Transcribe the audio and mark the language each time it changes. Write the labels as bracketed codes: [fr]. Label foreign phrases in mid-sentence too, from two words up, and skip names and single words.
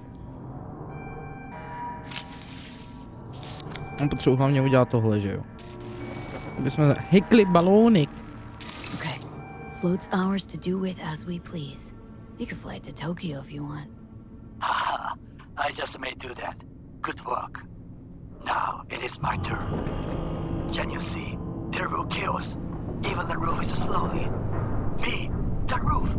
[cs] Potřebuji hlavně udělat tohle, že jo? Aby jsme hykli balónik. [en] Okay. Float's ours to do with as we please. You can fly it to Tokyo if you want. Haha, I just may do that. Good work. Now it is my turn. Can you see? Terrible chaos. Even the roof is slowly. B, the roof.